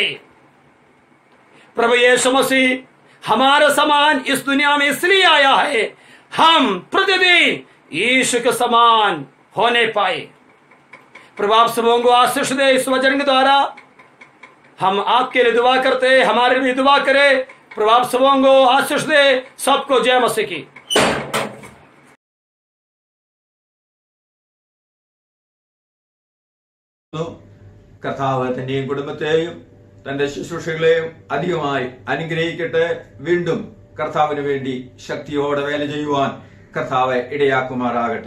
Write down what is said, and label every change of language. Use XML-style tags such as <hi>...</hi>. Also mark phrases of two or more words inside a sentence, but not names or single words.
<hi>प्रभु यीशु मसीह हमारे समान इस दुनिया में इसलिए आया है, हम प्रतिदिन यीशु के समान होने पाए। प्रभु आप सबों को आशीष दे। इस वचन के द्वारा हम आपके लिए दुआ करते, हमारे लिए दुआ करें। प्रभु आप सबों को आशीष दे। सबको जय मसीह की।</hi> <ml>കർത്താവ് തന്റെയും കുടുംബത്തെയും തന്റെ ശുശ്രൂഷകളെയും അധികമായി അനുഗ്രഹിക്കട്ടെ. വീണ്ടും കർത്താവിന് വേണ്ടി ശക്തിയോടെ വേല ചെയ്യുവാൻ കർത്താവ് ഇടയാക്കുമാറാകട്ടെ.</ml>